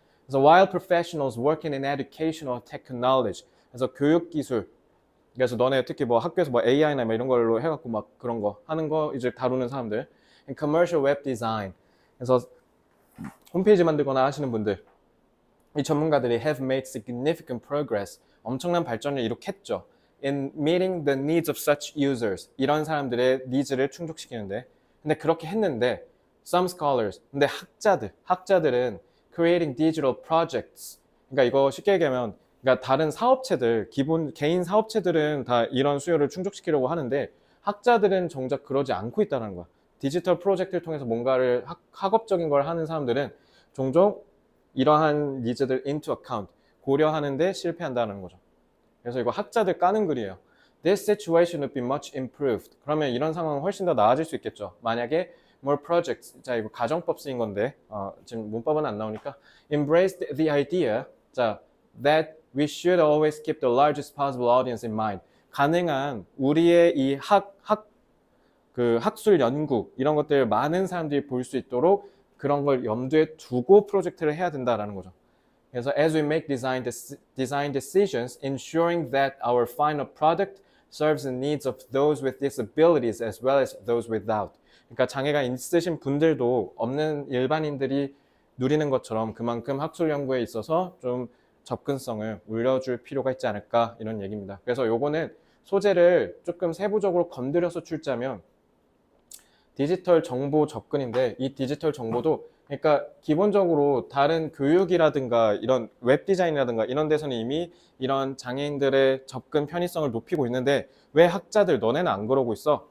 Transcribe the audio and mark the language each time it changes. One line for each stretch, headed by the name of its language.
Korean: 그래서
English: while professionals working in educational technology,
Korean: 그래서 교육기술, 그래서 너네 특히 뭐 학교에서 뭐 AI나 뭐 이런 걸로 해갖고 막 그런 거 하는 거 이제 다루는 사람들,
English: and commercial web design,
Korean: 그래서 홈페이지 만들거나 하시는 분들, 이 전문가들이
English: have made significant progress,
Korean: 엄청난 발전을 이룩했죠.
English: in meeting the needs of such users,
Korean: 이런 사람들의 니즈를 충족시키는데. 근데 그렇게 했는데
English: some scholars,
Korean: 근데 학자들은
English: creating digital projects,
Korean: 그러니까 이거 쉽게 얘기하면 그러니까 다른 사업체들, 개인 사업체들은 다 이런 수요를 충족시키려고 하는데 학자들은 정작 그러지 않고 있다는 거야. 디지털 프로젝트를 통해서 뭔가를 학업적인 걸 하는 사람들은 종종 이러한 니즈들
English: into account,
Korean: 고려하는데 실패한다는 거죠. 그래서 이거 학자들 까는 글이에요.
English: This situation would be much improved.
Korean: 그러면 이런 상황은 훨씬 더 나아질 수 있겠죠. 만약에
English: more projects,
Korean: 자 이거 가정법 쓰인 건데 지금 문법은 안 나오니까
English: embrace the idea,
Korean: 자
English: that we should always keep the largest possible audience in mind.
Korean: 가능한 우리의 이 학술 연구 이런 것들 많은 사람들이 볼 수 있도록 그런 걸 염두에 두고 프로젝트를 해야 된다라는 거죠.
English: 그래서 as we make design decisions, ensuring that our final product serves the needs of those with disabilities as well as those without.
Korean: 그러니까 장애가 있으신 분들도 없는 일반인들이 누리는 것처럼 그만큼 학술 연구에 있어서 좀 접근성을 올려줄 필요가 있지 않을까 이런 얘기입니다. 그래서 요거는 소재를 조금 세부적으로 건드려서 출제하면 디지털 정보 접근인데 이 디지털 정보도 그러니까 기본적으로 다른 교육이라든가 이런 웹 디자인이라든가 이런 데서는 이미 이런 장애인들의 접근 편의성을 높이고 있는데 왜 학자들 너네는 안 그러고 있어?